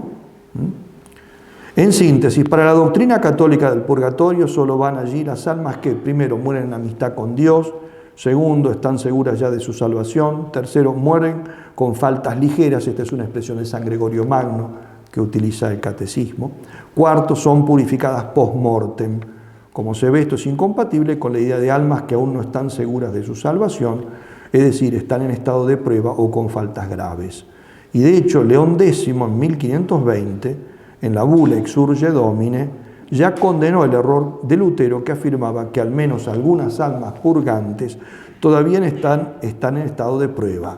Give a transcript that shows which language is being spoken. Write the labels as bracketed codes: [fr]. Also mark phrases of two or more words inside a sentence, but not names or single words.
[es] En síntesis, para la doctrina católica del purgatorio solo van allí las almas que, primero, mueren en amistad con Dios; segundo, están seguras ya de su salvación; tercero, mueren con faltas ligeras, esta es una expresión de San Gregorio Magno que utiliza el Catecismo; cuarto, son purificadas post-mortem. Como se ve, esto es incompatible con la idea de almas que aún no están seguras de su salvación, es decir, están en estado de prueba o con faltas graves. Y de hecho, León X, en 1520, en la bula Exsurge Domine, ya condenó el error de Lutero, que afirmaba que al menos algunas almas purgantes todavía están en estado de prueba.